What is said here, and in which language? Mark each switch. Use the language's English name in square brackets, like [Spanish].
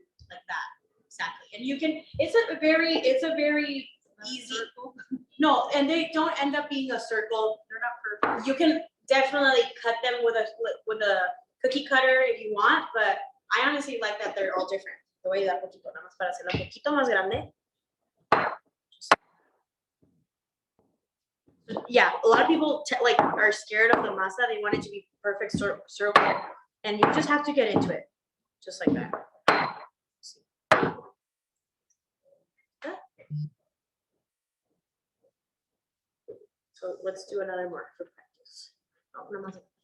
[English] Like that, exactly. And you can. It's a very easy. No, and they don't end up being a circle. They're not perfect. You can definitely cut them with a cookie cutter if you want, but I honestly like that they're all different. [Spanish] Te voy a dar poquito, nada más para hacerla un poquito más grande. [English] Yeah, a lot of people are scared of the masa. They want it to be perfect circle, and you just have to get into it, just like that. So let's do another more for practice. [Spanish] Oh, no más.